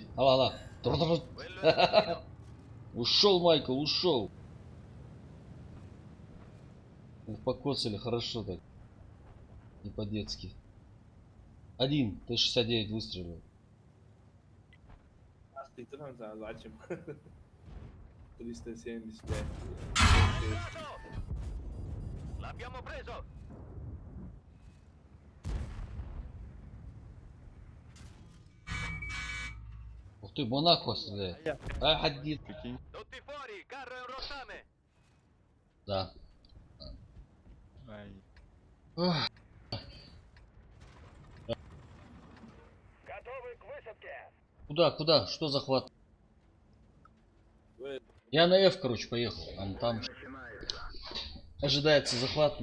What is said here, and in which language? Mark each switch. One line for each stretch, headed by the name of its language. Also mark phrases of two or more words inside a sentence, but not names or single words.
Russian: Ала. Ушел, Майкл, ушел. Покоцали хорошо так. Не по-детски. Один, Т-69 выстрелил. А ты там зачем? 375.
Italian: L'abbiamo preso!
Russian: Ух ты, Монако стреляет. А, один. Прикинь.
Italian: Tutti fuori, carro e rottame!
Russian: Да. Ай. Ах, Готовы к высадке! куда? Что захват? Я на F, короче, поехал. Там ожидается захват.